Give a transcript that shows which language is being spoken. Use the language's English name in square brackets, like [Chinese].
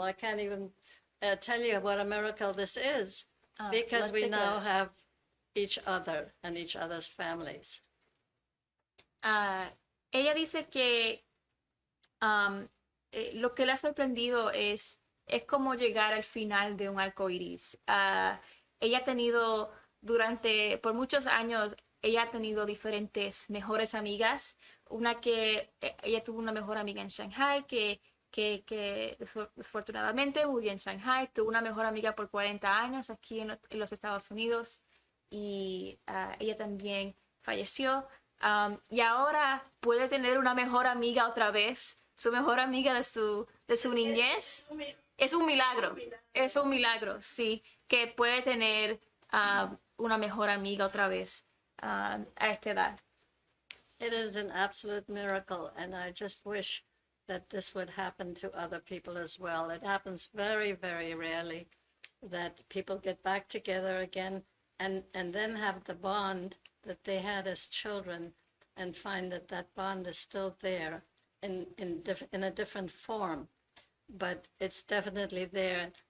[English] I can't even tell you what a miracle this is, because we now have each other and each other's families. [Spanish] Ella dice que lo que le ha sorprendido es como llegar al final de un arco iris. Ella ha tenido por muchos años, ella ha tenido diferentes mejores amigas. Ella tuvo una mejor amiga en Shanghai que desafortunadamente murió en Shanghai. Tuvo una mejor amiga por 40 años aquí en los Estados Unidos, y ella también falleció. Y ahora puede tener una mejor amiga otra vez, su mejor amiga de su niñez. Es un milagro, sí, que puede tener una mejor amiga otra vez a esta edad. [English] It is an absolute miracle, and I just wish that this would happen to other people as well. It happens very, very rarely that people get back together again and then have the bond that they had as children, and find that bond is still there in a different form, but it's definitely there.